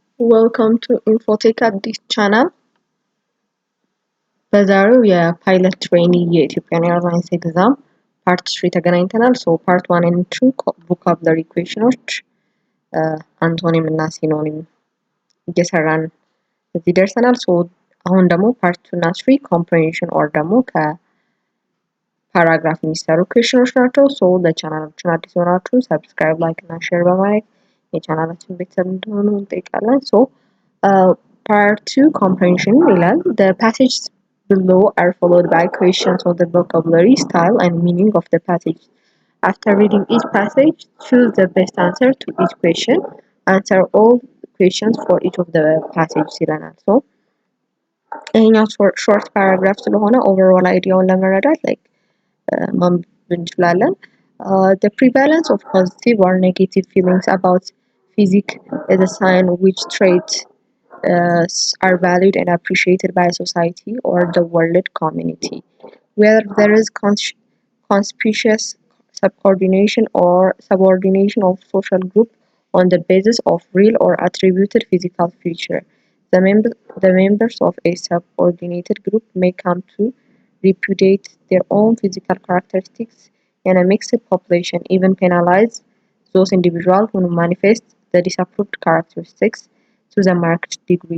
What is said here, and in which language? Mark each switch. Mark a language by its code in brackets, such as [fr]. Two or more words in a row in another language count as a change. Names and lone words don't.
[en] Welcome to Infotech at this channel. [am] በዛሬው የፓይለት ትሬኒ የኢትዮጵያን ኤርላይንስ ኤግዛም ፓርት 3 ተገናኝተናል። ሶ ፓርት 1 and 2 [en] vocabulary equations [am] አንቶኒም እና ሲኖኒም እየሰራን እዚህ ደርሰናል። ሶ አሁን ደግሞ ፓርት 2 እና 3 [en] comprehension or [am] ደግሞ ከፓራግራፍ የሚሰሩ ኢኩዌሽኖች ናቸው። ሶ ለቻናላችን አዲስ ሆናችሁ ሰብስክራይብ፣ ላይክ እና ሼር በማድረግ የቻናላችን ቤተሰብ እንድትሆኑ እንጠይቃለን። ሶ [en] part 2 comprehension [am] ይላል [en] the passages below are followed by questions on the vocabulary, style and meaning of the passage. After reading each passage, choose the best answer to each question. Answer all questions for each of the passages ይላል። so ይሄኛው short paragraph ስለሆነ overall ideaውን ለመረዳት like [am] ማንበብ እንችላለን። [en] The prevalence of positive or negative feelings about physics is a sign which traits are valued and appreciated by society or the world community. Whether there is conspicuous subordination of social group on the basis of real or attributed physical feature, the members of a subordinated group may come to repudiate their own physical characteristics in a mixed population, even penalize those individuals who manifest the disapproved characteristics to the marked degree.